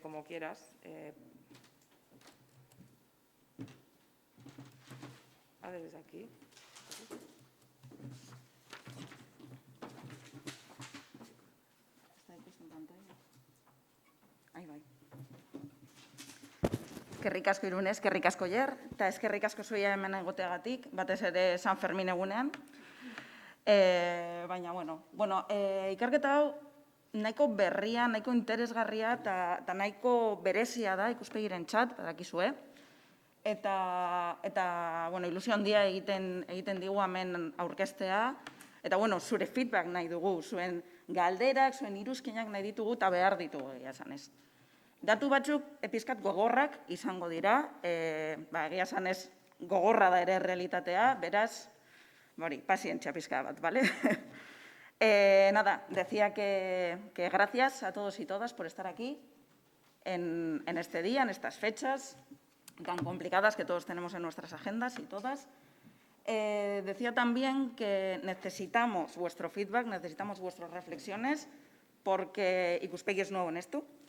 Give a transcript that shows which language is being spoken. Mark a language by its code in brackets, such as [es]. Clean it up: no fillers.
[es] Como quieras. Desde aquí. ¿Está ahí puesto en pantalla? Ahí va. [eu] Eskerrik asko Irunez, eskerrik asko Jer, eta eskerrik asko zuia hemen egoteagatik, batez ere San Fermin egunean. Baina, ikerketa hau nahiko berria, nahiko interesgarria eta nahiko berezia da ikuspegirentzat, badakizue. Eta ilusio handia egiten digu hemen aurkeztea. Eta, zure feedback nahi dugu, zuen galderak, zuen iruzkinak nahi ditugu eta behar ditugu, egia esanez. Datu batzuk pizkat gogorrak izango dira, egia esanez gogorra da ere realitatea, beraz, pazientzia pizka bat, ¿vale? [es] Decía que gracias a todos y todas por estar aquí en este día, en estas fechas tan complicadas que todos tenemos en nuestras agendas y todas. Decía también que necesitamos vuestro feedback, necesitamos vuestras reflexiones, porque Ikuspegi es nuevo en esto.